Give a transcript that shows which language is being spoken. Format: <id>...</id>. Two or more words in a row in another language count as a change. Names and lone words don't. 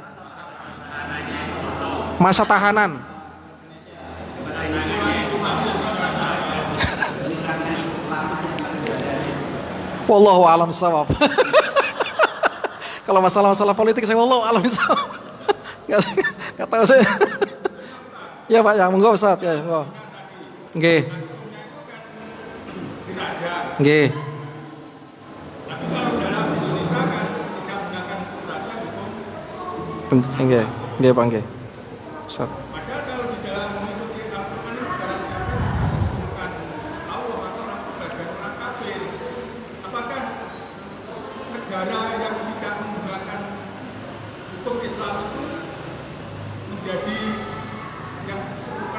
<id>Masa tahanan.</id> <ar>والله أعلم بالصواب.</ar> <id>Kalau masalah-masalah politik saya</id> <ar>والله أعلم بالصواب.</ar> <id>Enggak tahu saya. Ya Pak, ya monggo Ustaz, ya monggo.</id> <jv>Nggih. Nggih. Nggih, nggih Pak, nggih. Ustaz.</jv> <id>Negara yang tidak menggunakan hukum Islam itu menjadi yang disebutkan</id>